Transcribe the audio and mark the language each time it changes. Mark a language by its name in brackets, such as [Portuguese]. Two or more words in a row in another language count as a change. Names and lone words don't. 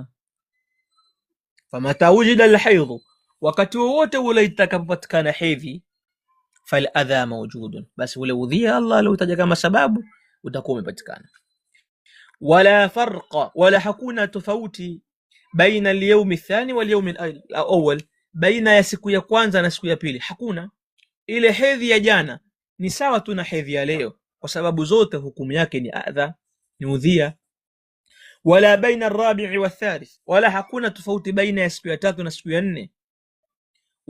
[Arabic] فمتى وجد الحيض, [Swahili] wakati wowote ule itakapopatikana hedhi, [Arabic] فالأذى موجود, [Swahili] basi ule udhia Allah aliotaja kama sababu utakuwa umepatikana. [Arabic] ولا فرق, [Swahili] wala hakuna tofauti [Arabic] بين اليوم الثاني واليوم الأول, [Swahili] baina ya siku ya kwanza na siku ya pili. Hakuna. Ile hedhi ya jana ni sawa tu na hedhi ya leo, kwa sababu zote hukumu yake ni adha, ni udhia. [Arabic] ولا بين الرابع والثالث, [Swahili] wala hakuna tofauti baina ya siku ya 3 na siku ya 4.